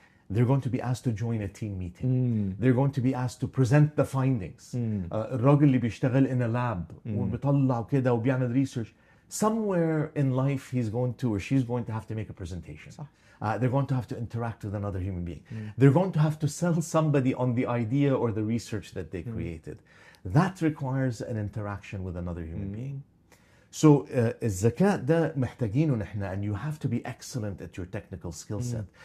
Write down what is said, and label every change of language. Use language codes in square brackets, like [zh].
[en] They're going to be asked to join a team meeting. They're going to be asked to present the findings. [ar] الراجل اللي بيشتغل [en] in a lab [ar] وبيطلع كده وبيعمل research. [en] Somewhere in life he's going to or she's going to have to make a presentation. They're going to have to interact with another human being. They're going to have to sell somebody on the idea or the research that they created. That requires an interaction with another human being. So [ar] الذكاء ده محتاجينه نحن, [en] and you have to be excellent at your technical skill set.